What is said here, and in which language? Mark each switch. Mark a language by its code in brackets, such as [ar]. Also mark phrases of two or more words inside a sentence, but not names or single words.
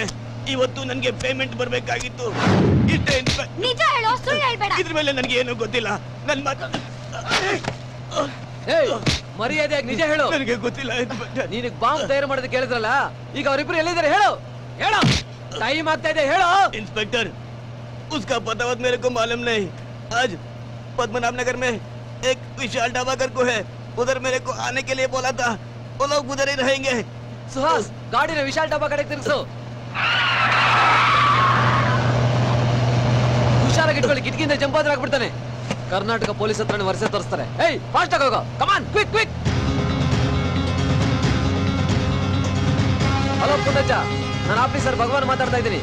[kn] ಇವತ್ತು ನನಗೆ ಪೇಮೆಂಟ್ ಬರ್ಬೇಕಾಗಿತ್ತು. ಇಷ್ಟೇ. ನಿಜ ಹೇಳೋ, ಸುಳ್ಳು ಹೇಳ್ಬೇಡ. ಇದ್ರ ಮೇಲೆ ನನಗೆ ಏನು ಗೊತ್ತಿಲ್ಲ. ನನ್ನ ಮರ್ಯಾದೆಯಾಗಿ ನಿಜ ಹೇಳು. ನನಗೆ ಗೊತ್ತಿಲ್ಲ. ನೀನಿಗೆ ಬಾಂಬ್ ತಯಾರು ಮಾಡೋದಕ್ಕೆ ಹೇಳಿದ್ರಲ್ಲ, ಈಗ ಅವರಿಬ್ರು ಎಲ್ಲಿದ್ದಾರೆ ಹೇಳು. ಹೇಳು, ಟೈಮ್ ಆಗ್ತಾ ಇದೆ, ಹೇಳು. [hi] इंस्पेक्टर, उसका पता वत मेरे को मालूम नहीं. आज पद्मनाभ नगर में एक विशाल ढाबा कर को है. उधर मेरे को आने के लिए बोला था. वो लोग उधर ही रहेंगे. [kn] ಸುಹಾಸ್, ಗಾಡಿನ ವಿಶಾಲ್ ಡಬ್ಬಾ ಕಡೆಗೆ ತಿರ್ಸು. ಹುಷಾರಾಗಿ ಇಟ್ಕೊಳ್ಳಿ, ಕಿಟಕಿಯಿಂದ ಜಂಪ್ ಆದ್ರೆ ಆಗ್ಬಿಡ್ತಾನೆ. ಕರ್ನಾಟಕ ಪೊಲೀಸ್ ಹತ್ರ ವರ್ಷ ತೋರಿಸ್ತಾರೆ. ಏಯ್, ಫಾಸ್ಟ್ ಆಗಿ ಹೋಗೋ. [en] come on, quick quick. [kn] ಹಲೋ ಪುಟ್ಟಜ್ಜ, ನಾನು ಆಫೀಸರ್ ಭಗವಾನ್ ಮಾತಾಡ್ತಾ ಇದ್ದೀನಿ.